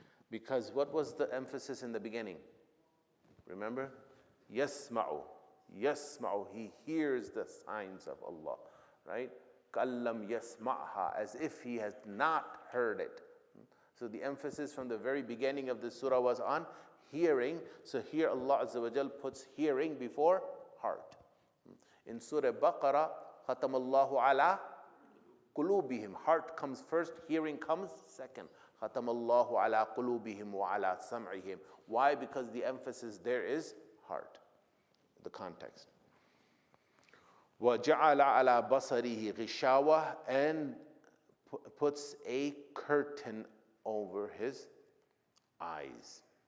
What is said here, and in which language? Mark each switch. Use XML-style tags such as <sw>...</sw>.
<en>Because what was the emphasis in the beginning? Remember?</en> <ar>Yasma'u. Yasma'u.</ar> <en>He hears the signs of Allah. Right?</en> <ar>Kallam yasma'ha.</ar> <en>As if he has not heard it. So the emphasis from the very beginning of the surah was on hearing. So here Allah Azza wa Jal puts hearing before heart. In Surah Baqarah,</en> <ar>خَتَمَ اللَّهُ عَلَىٰ قُلُوبِهِمْ.</ar> <en>Heart comes first, hearing comes second.</en> <ar>خَتَمَ اللَّهُ عَلَىٰ قُلُوبِهِمْ وَعَلَىٰ سَمْعِهِمْ.</ar> <en>Why? Because the emphasis there is heart, the context.</en> <ar>وَجَعَلَ عَلَىٰ بَصَرِهِ غِشَاوَةً.</ar> <en>And puts a curtain over his eyes.</en>